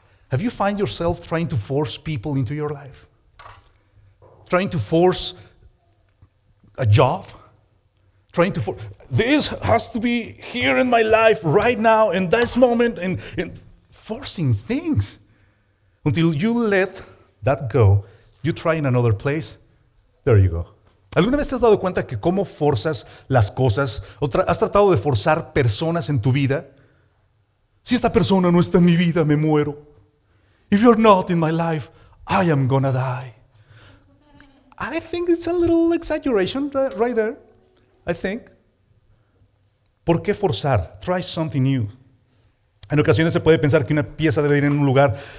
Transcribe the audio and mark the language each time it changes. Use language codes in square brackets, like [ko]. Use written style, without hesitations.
[en] Have you found yourself trying to force people into your life? Trying to force a job? Trying to force, this has to be here in my life right now, in this moment, and forcing things. Until you let that go, you try in another place, there you go. [es] ¿Alguna vez te has dado cuenta que cómo forzas las cosas? ¿O has tratado de forzar personas en tu vida? Si esta persona no está en mi vida, me muero. [en] If you're not in my life, I am gonna die. I think it's a little exaggeration right there. I think. [es] ¿Por qué forzar? [en] Try something new. [es] En ocasiones se puede pensar que una pieza debe ir en un lugar.